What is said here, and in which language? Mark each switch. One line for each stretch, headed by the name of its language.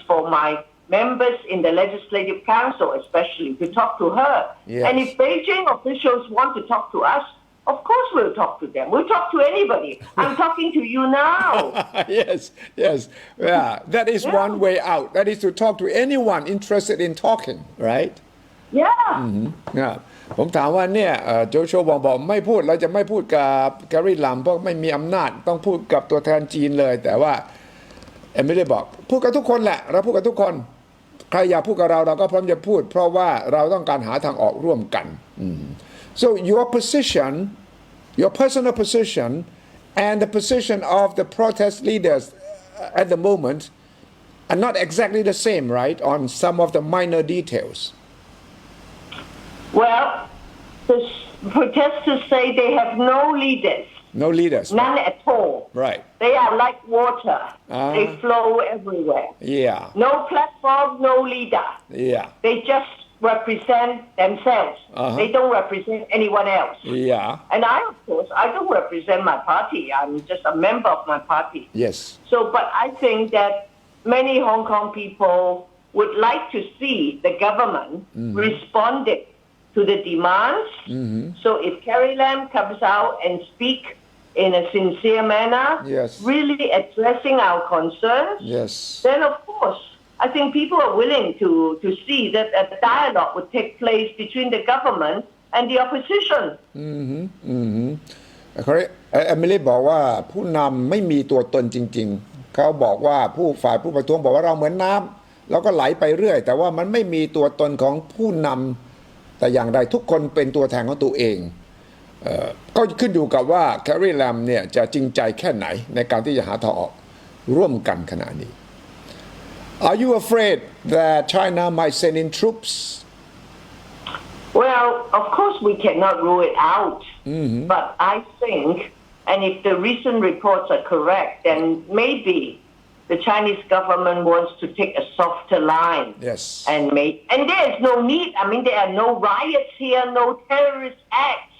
English: It's for my members in the Legislative Council, especially, to talk to her. Yes. And if Beijing officials want to talk to us, of course we'll talk to them. We'll talk to anybody. I'm talking to you now. Yes, yeah. That is one way out. That is to talk to anyone interested in talking, right? Yeah.
Thai: ผมถามว่าเนี่ยโจชัวบอกไม่พูดเราจะไม่พูดกับแกรี่ลัมเพราะไม่มีอำนาจต้องพูดกับตัวแทนจีนเลยแต่ว่าไม่ได้บอกพูดกับทุกคนแหละเราพูดกับทุกคนใครอยากพูดกับเราเราก็พร้อมจะพูดเพราะว่าเราต้องการหาทางออกร่วมกัน
English: So your position, your personal position and the position of the protest leaders at the moment are not exactly the same, right, on some of the minor details. Well, the protesters say they have no leaders. No leaders. None at all. Right. They are like water. They flow everywhere. Yeah. No platform, no leader. Yeah. They just represent themselves. They don't represent anyone else. Yeah. And I, of course, I don't represent my party. I'm just a member of my party. Yes. So, but I think that many Hong Kong people would like to see the government responding to the demands. So if Carrie Lam comes out and speak in a sincere manner, Yes. really addressing our concerns, Yes. then of course, I think people are willing to see that a dialogue would take place between the government and the opposition.
Thai: เอมิลี่บอกว่าผู้นำไม่มีตัวตนจริงๆเขาบอกว่าฝ่ายผู้ประท้วงบอกว่าเราเหมือนน้ำเราก็ไหลไปเรื่อยแต่ว่ามันไม่มีตัวตนของผู้นำแต่อย่างใดทุกคนเป็นตัวแทนของตัวเองก็ขึ้นอยู่กับว่าแคร์รีแลมเนี่ยจะจริงใจแค่ไหนในการที่จะหาทางออกร่วมกันขณะนี้
English: Are you afraid that China might send in troops? Well, of course we cannot rule it out, but I think, and if the recent reports are correct, then maybe the Chinese government wants to take a softer line. Yes. And there is no need. I mean, there are no riots here, no terrorist acts.